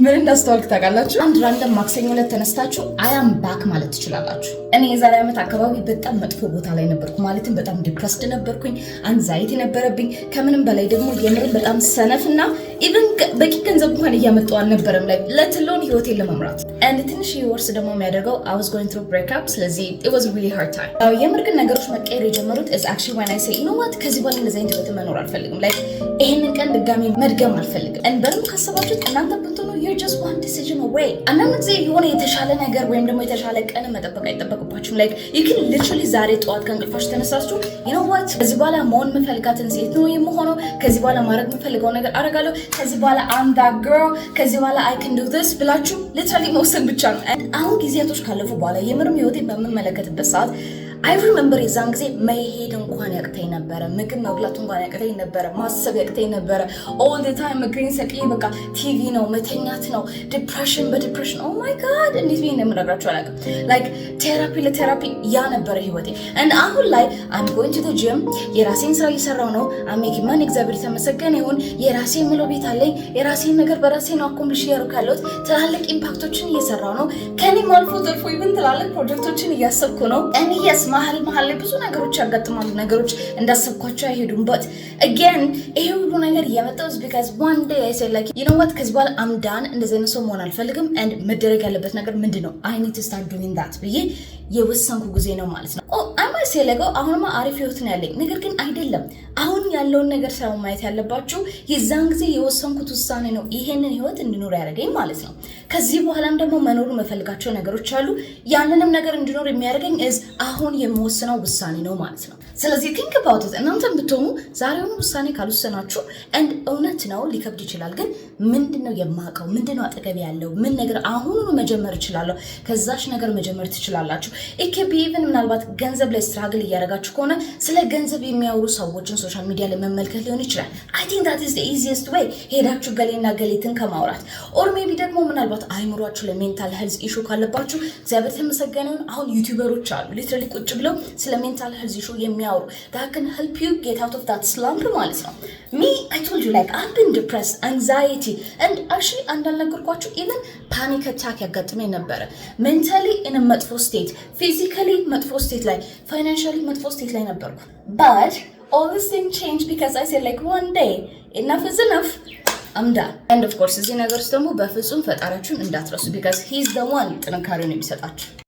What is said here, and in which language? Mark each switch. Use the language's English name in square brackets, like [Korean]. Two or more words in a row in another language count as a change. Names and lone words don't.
[Amharic] ምን እንዳስተዋልክ ታውቃላችሁ? አንድ ራንደም ማክሰኞ ዕለት ተነስታችሁ [English] I am back [Amharic] ማለት ትችላላችሁ። እኔ የዛሬ ዓመት አካባቢ በጣም መጥፎ ቦታ ላይ ነበርኩ። ማለትም በጣም ዲፕረስድ ነበርኩኝ፣ አንዛይቲ ነበረብኝ። ከምንም በላይ ደግሞ የምርም በጣም ሰነፍና ኢቭን በቂ ገንዘብ እንኳን እያመጣሁ አልነበረም ላይ ለትሎን ህይወቴን ለመምራት አንድ ትንሽ ወርስ ደግሞ የሚያደርገው [English] I was going through breakup። [Amharic] ስለዚህ [English] it was a really hard time። [Amharic] የምር ግን ነገሮች መቀየር የጀመሩት [English] is actually when I say you know what [Amharic] ከዚህ በኋላ እንደዚህ አይነት ህይወት መኖር አልፈልግም። like ይሄንን ቀን ድጋሚ መድገም አልፈልግም። እንደም ካሰባችሁት እናንተ ብትሆኑ [English] you're just one decision away። [Amharic] አንዳንድ ጊዜ የሆነ የተሻለ ነገር ወይም ደግሞ የተሻለ ቀን መጠበቅ አይጠበቅባችሁም። [English] like you can literally [Amharic] ዛሬ ጠዋት ከእንቅልፋችሁ ተነሳችሁ [English] you know what [Amharic] ከዚህ በኋላ መሆን የምፈልጋትን ሴት ነው የምሆነው፣ ከዚህ በኋላ ማድረግ የምፈልገው ነገር አደርጋለሁ፣ ከዚህ በኋላ [English] I'm that girl፣ [Amharic] ከዚህ በኋላ [English] I can do this [Amharic] ብላችሁ literally መወሰን ብቻ ነው። አሁን ጊዜያቶች ካለፉ በኋላ የምርም ህይወቴን በምመለከትበት ሰዓት [English] I remember [Amharic] የዛን ጊዜ መሄድ እንኳን ያቅተኝ ነበረ፣ ምግብ መብላት እንኳን ያቅተኝ ነበረ፣ ማሰብ ያቅተኝ ነበረ። [English] all the time [Amharic] እግሬን ሰቅዬ በቃ ቲቪ ነው መተኛት ነው፣ ዲፕሬሽን በዲፕሬሽን [English] oh my god [Amharic] እንዴት ብዬ እንደምነግራችሁ አላውቅም። like ለቴራፒ ያ ነበረ ህይወቴ። and አሁን ላይ [English] I'm going to the gym፣ [Amharic] የራሴን ስራ እየሰራው ነው። I'm [English] making money፣ [Amharic] እግዚአብሔር የተመሰገነ ይሁን። የራሴ የምለው ቤት አለኝ፣ የራሴን ነገር በራሴ ነው አኮምፕሊሽ እያደረኩ ያለሁት። ትላልቅ ኢምፓክቶችን እየሰራው ነው። ከኔም አልፎ ተርፎ ኢቭን ትላልቅ ፕሮጀክቶችን እያሰብኩ ነው። [English] and yes [Amharic] መሀል ላይ ብዙ ነገሮች ያጋጥማሉ። ነገሮች እንዳሰብኳቸው አይሄዱም። [English] but again [Amharic] ይሄ ሁሉ ነገር እየመጣው [English] because one day I said like you know what [Amharic] ከዚህ በኋላ [English] I'm done፣ [Amharic] እንደዚህ አይነት ሰው መሆን አልፈልግም። and መደረግ ያለበት ነገር ምንድነው [English] I need to start doing that [Amharic] ብዬ የወሰንኩ ጊዜ ነው ማለት ነው። [English] I might say like [Amharic] አሁንማ አሪፍ ህይወት ነው ያለኝ፣ ነገር ግን አይደለም። አሁን ያለውን ነገር ሳይሆን ማየት ያለባችሁ የዛን ጊዜ የወሰንኩት ውሳኔ ነው ይሄንን ህይወት እንድኖር ያደረገኝ ማለት ነው። ከዚህ በኋላም ደግሞ መኖር የምፈልጋቸው ነገሮች አሉ። ያንንም ነገር እንድኖር የሚያደርገኝ አሁን የምወስነው ውሳኔ ነው ማለት ነው። ስለዚህ [English] think about it። [Amharic] እናንተም ብትሆኑ ዛሬውን ውሳኔ ካልወሰናችሁ and እውነት ነው ሊከብድ ይችላል፣ ግን ምንድነው የማውቀው፣ ምንድነው አጠገብ ያለው ምን ነገር አሁኑን መጀመር እችላለሁ፣ ከዛሽ ነገር መጀመር ትችላላችሁ። [English] it can be even [Amharic] ምናልባት ገንዘብ ላይ ስትራግል እያደረጋችሁ ከሆነ ስለ ገንዘብ የሚያወሩ ሰዎችን [English] social media [Amharic] ላይ መመልከት ሊሆን ይችላል። [English] I think that is the easiest [Amharic] way ሄዳችሁ ገሌና ገሌትን ከማውራት [English] or maybe [Amharic] ደግሞ ምናልባት አይምሯችሁ [English] ለmental health issue [Amharic] ካለባችሁ እግዚአብሔር ተመሰገነ አሁን ዩቲዩበሮች አሉ ሊትራሊ ቁጭ ብለው ስለ [English] mental health issue የሚያወሩ that can help you get out of that slump [Amharic] ማለት ነው። [English] me I told you like I've been depressed, anxiety and actually እንዳልነገርኳችሁ even panic attack [Amharic] ያጋጥመኝ ነበረ። [English] mentally in a መጥፎ state፣ physically መጥፎ state ላይ፣ financially መጥፎ state [Amharic] ላይ ነበርኩ። [English] but all this thing changed because I said like one day enough is enough, I'm done. and of course [Amharic] እዚህ ነገር ውስጥ ደግሞ በፍጹም ፈጣሪያችሁን እንዳትረሱ [English] because he's the one [Amharic] ጥንካሬውን የሚሰጣችሁ።